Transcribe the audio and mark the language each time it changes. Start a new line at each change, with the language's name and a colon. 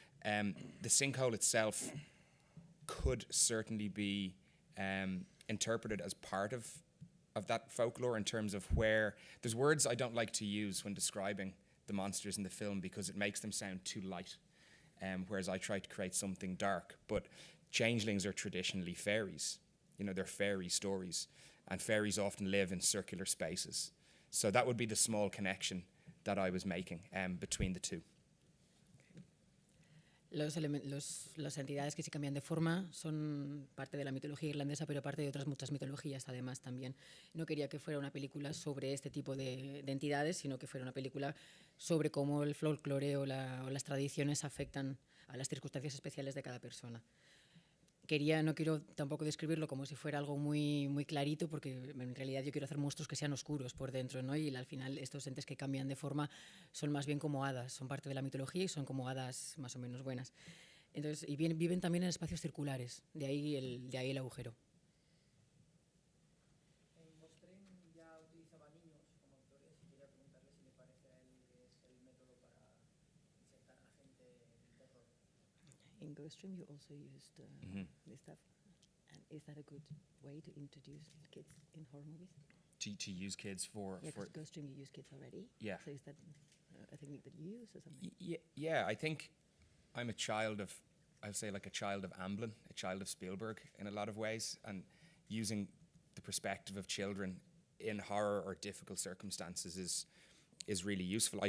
English: The sinkhole itself could certainly be interpreted as part of that folklore in terms of where there's words I don't like to use when describing the monsters in the film because it makes them sound too light, whereas I try to create something dark. But changelings are traditionally fairies. You know, they're fairy stories, and fairies often live in circular spaces. So that would be the small connection that I was making between the two.
Spanish: Las entidades que sí cambian de forma son parte de la mitología irlandesa, pero parte de otras muchas mitologías además también. No quería que fuera una película sobre este tipo de entidades, sino que fuera una película sobre cómo el folclore o las tradiciones afectan a las circunstancias especiales de cada persona. No quiero tampoco describirlo como si fuera algo muy, muy clarito, porque en realidad yo quiero hacer monstruos que sean oscuros por dentro, ¿no? Y al final estos entes que cambian de forma son más bien como hadas, son parte de la mitología y son como hadas más o menos buenas. Entonces, y viven también en espacios circulares, de ahí el agujero. En Vostren ya utilizaba niños como actores y quería preguntarle si le parece a él que es el método para insertar a la gente en terror.
English: In Ghoststream you also used this stuff. And is that a good way to introduce kids in horror movies? To use kids for... Yeah, because Ghoststream you use kids already. Yeah. So is that a technique that you use or something? Yeah, I think I'm a child of, I'll say like a child of Amblin, a child of Spielberg in a lot of ways, and using the perspective of children in horror or difficult circumstances is really useful.